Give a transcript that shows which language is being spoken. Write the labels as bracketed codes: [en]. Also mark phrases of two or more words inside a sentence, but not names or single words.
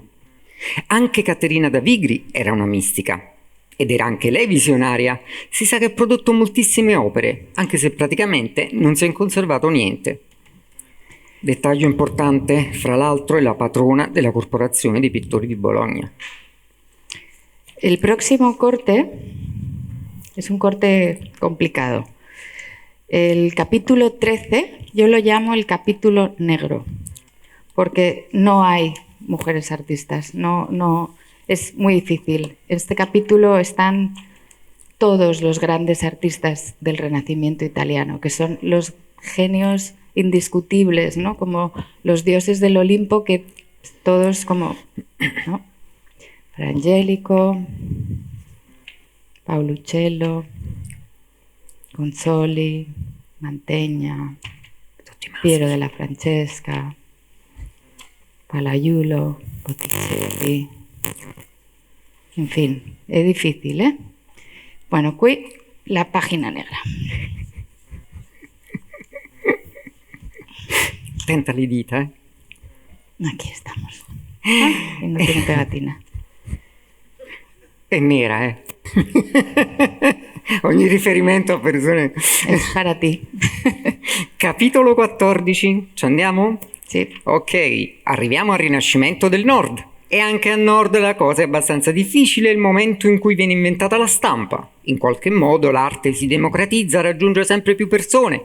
[it] Anche Caterina da Vigri era una mistica ed era anche lei visionaria. Si sa che ha prodotto moltissime opere, anche se praticamente non si è conservato niente. Dettaglio importante, fra l'altro, è la patrona della Corporazione dei Pittori di Bologna. [es] El próximo corte es un corte complicado. El capítulo 13 yo lo llamo el capítulo negro, porque no hay mujeres artistas, no, es muy difícil. En este capítulo están todos los grandes artistas del Renacimiento italiano, que son los genios indiscutibles, ¿no? Como los dioses del Olimpo, que todos como, ¿no? Fra Angelico, Pauluccello, Gonzoli, Mantegna, Piero della Francesca, Palaiulo, Botticelli. En fin, [it] è difficile, eh? [es] Bueno, qui la página negra. [it] Tenta le dita, eh? [es] Aquí estamos. Y no tiene pegatina. [it] È nera, eh? Ogni riferimento a persone... [es] Es para ti. [it] Capitolo 14, ci andiamo? Sì. Ok, arriviamo al Rinascimento del Nord. E anche a nord la cosa è abbastanza difficile, è il momento in cui viene inventata la stampa. In qualche modo l'arte si democratizza, raggiunge sempre più persone.